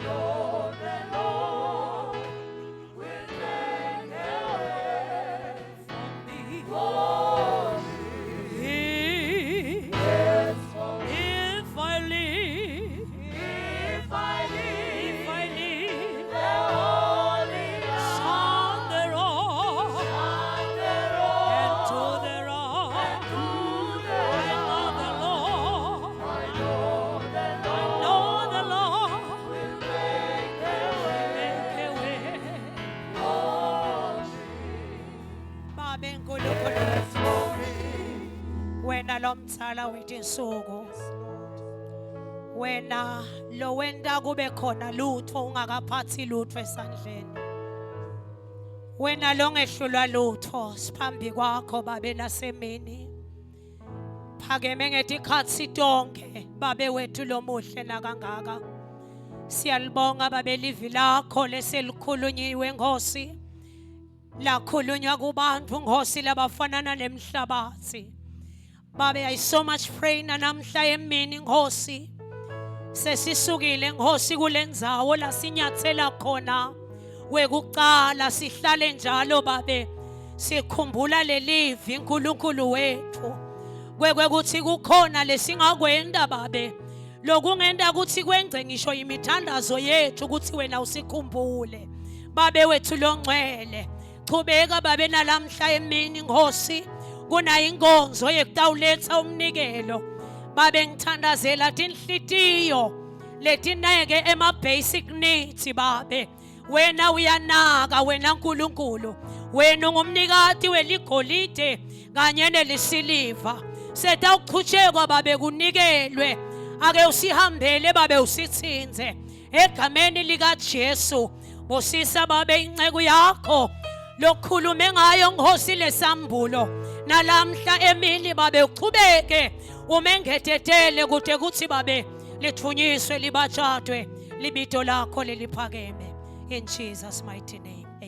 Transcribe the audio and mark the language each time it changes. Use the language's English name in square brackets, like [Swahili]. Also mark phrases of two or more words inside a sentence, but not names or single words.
[English] If I live, on the road, and to the road, I know the Lord, will make a way. [Swati] Babe nkulunkulu, wena lo mthala wethu insuku, wena lo wenda kube khona lutho ungakaphathi lutho esandleni, wena lo ngehlulwa lutho siphambi kwakho babe nasemini, phakeme ngetikhathi tonke babe wethu lo muhle nakangaka. Siyalibonga babe livi lakho leselikhulunyiwe Nkosi, lakhulunywa kubantu Nkosi labafanana nemhlabathi. Babe, [English] I so much pray [Swati] namhla emini Nkosi, sesisukile Nkosi kulendzawo la sinyathela khona wekuqala, sihlale njalo babe sikhumbula lelivi uNkulunkulu wethu, kwekuthi kukhona lesingakwenda babe lokungenda ukuthi kwenze ngisho imithandazo yethu ukuthi wena usikhumbule. Babe wethu longcwele, chubeka babe nalamhla emini Nkosi, kunayo inkonzo yekutawuletha umnikelo. Babe ngithandazela tinhlitiyo letineke ema- [English] basic needs [Swati] babe. Wena uyanaka, wena Nkulunkulu, wena ungumnikati weligolide kanye nelisiliva. Setawuqhutshekwa babe kunikelwe, ake usihambele babe usithinze egameni likaJesu. Bosisa babe inceku yakho lokhulume ngayo Nkosi lesambulo nalamhla emini babe uchubeke umengethetele kude kuthi babe lithunyiswe libatshadwe libito lakho leliphakeme. [English] In Jesus' mighty name.